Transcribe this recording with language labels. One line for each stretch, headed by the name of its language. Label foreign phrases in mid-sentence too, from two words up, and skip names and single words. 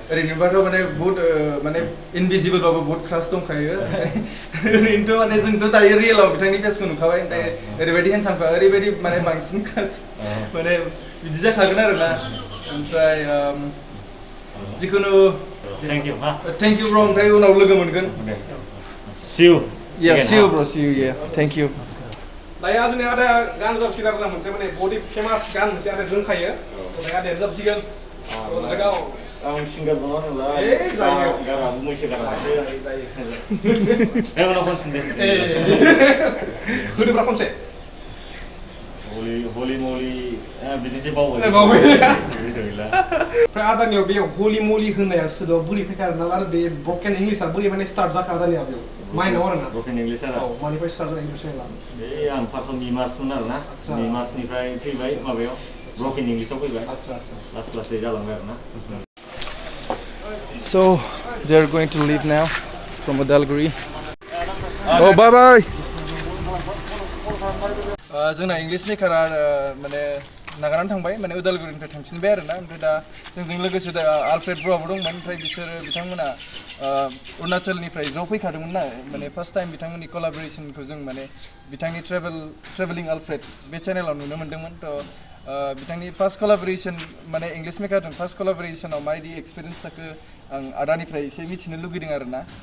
Bodo: ओरैनोबाथ' माने बहुत माने इनभिजिबलबाबो बहुत क्लास दंखायो ओरैनोथ' माने जोंथ' दायो रियेलाव बिथांनि पेजखौ नुखाबाय ओमफ्राय ओरैबायदि हेन्डसामखा ओरैबायदि माने बांसिन क्लास माने बिदि जाखागोन आरो ना ओमफ्राय जिखुनु
English: thank you
Bodo: ब्र ओमफ्राय उनाव लोगो मोनगोन
English: see you see you bro see you thank you
Bodo: दायो जोंनि आदाया गान रोजाबसिगोन आरोना मोनसे माने बडि फेमास गान मोनसे आदा रोंखायो ओमफ्राय आदाया रोजाबसिगोन आं सिंगार नङा नालाय जायो गाराबो मैसो गारासो जायो उनाव खनसिन दे होदोब्रा खनसे होली मोली बिदिसो बावबाय ओमफ्राय आदानियाव बे होली मोली होननाया सोदोबा बोरै फैखायो आरोना आरो बे
English: broken English
Bodo: बोरै माने स्टार्ट जाखा आदानिया बेयाव माइनाव आरोना
English: broken English आरो
Bodo: मानिफ्राय स्टार्ट जायो इंलिश रायलायनो आं फार्स्टआव मिमासमोन आरोना मिमासनिफ्राय फैबाय माबायाव
English: broken English
Bodo: फैबाय लास्ट लासै जालांबाय आरोना
English: So they are going to leave now from Udalguri. Oh bye bye.
Bodo: जोंना इंलिश मेकारा माने नागारनानै थांबाय माने उदालगुरिनिफ्राय थांफिनबाय आरोना ओमफ्राय दा जोंजों लोगोसे दा आलफ्रेड ब्र'आबो दंमोन ओमफ्राय बिथांमोना अरुणाचलनिफ्राय ज' फैखादोंमोन ना माने
English: first time
Bodo: बिथांमोननि कलाबरेसनखौ जों माने बिथांनि ट्रेभेलिं आलफ्रेड बे चेनेलाव नुनो मोन्दोंमोन थ' बिथांनि
English: first collaboration
Bodo: माने इंलिश मेकारजों
English: first collaboration
Bodo: माबायदि एक्सपिरियेन्स जाखो आं आदानिफ्राय एसे मिथिनो लुगैदों आरोना